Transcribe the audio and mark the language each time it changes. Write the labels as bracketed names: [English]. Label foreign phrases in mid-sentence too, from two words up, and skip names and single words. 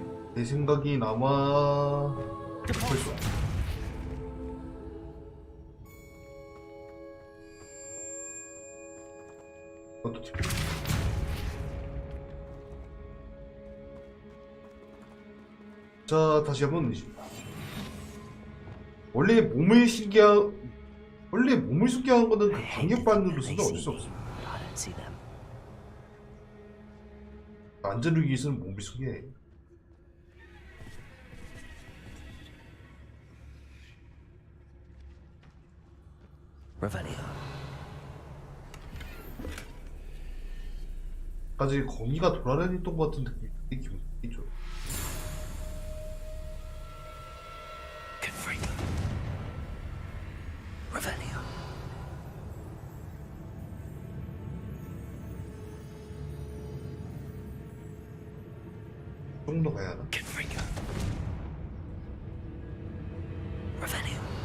[Korean] 내 생각이 아마 벌써 이것도 tip이야. 자, 다시 한번 원래 몸을 숨게 하는 거는 그 강력반으로서는 어쩔 수 없습니다. [English] I don't see them. [Korean] 안전을 위해서는 몸을 숨게 해. [Latin] Revelio. [Korean] 까지 거미가 돌아다녔던 것 같은 느낌이 되게 기분이 좋죠. [Latin] Confringo. Revelio. [Korean] 좀 더 가야 하나? [Latin] Confringo. Revelio.